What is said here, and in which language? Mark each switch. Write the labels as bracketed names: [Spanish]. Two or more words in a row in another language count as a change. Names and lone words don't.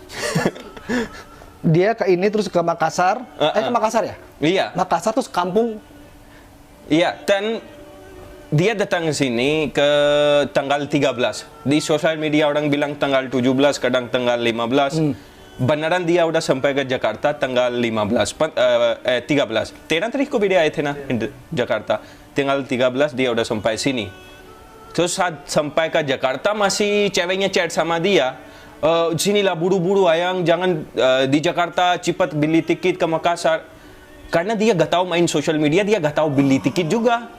[Indonesian] Dia ke ini terus ke Makassar, ke Makassar ya? Iya. Makassar terus kampung. Iya, dan dia datang ke sini ke tanggal 13. Di sosial media orang bilang tanggal 17, kadang tanggal 15. Beneran dia udah sampai ke Jakarta tanggal 13. [Hindi] 13 तारीख को भी dia आए थे ना Jakarta. [Indonesian] Tanggal 13 dia udah sampai sini. Terus saat sampai ke Jakarta masih ceweknya chat sama dia. Sinilah buru-buru ayang, jangan di Jakarta cepat beli tiket ke Makassar. Karena dia gak tahu main social media, dia gak tahu beli tiket juga.